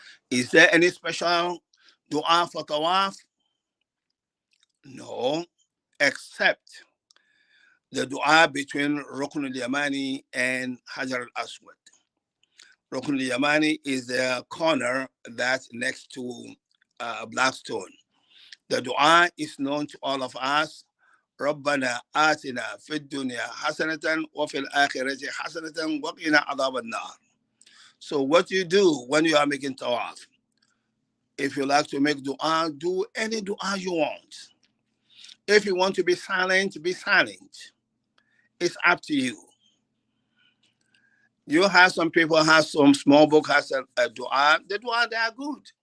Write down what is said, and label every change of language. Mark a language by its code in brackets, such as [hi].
[en] Is there any special dua for tawaf? No, except the dua between Rukn al-Yamani and Hajar al-Aswad. Rukn al-Yamani is the corner that's next to Blackstone. The dua is known to all of us. [ar] ربنا آتنا في الدنيا حسنة وفي الآخرة حسنة وقنا عذاب النار. [en] So what you do when you are making tawaf, if you like to make dua, do any dua you want. If you want to be silent, be silent. It's up to you. You have some people have some small book has a dua. The dua, they are good.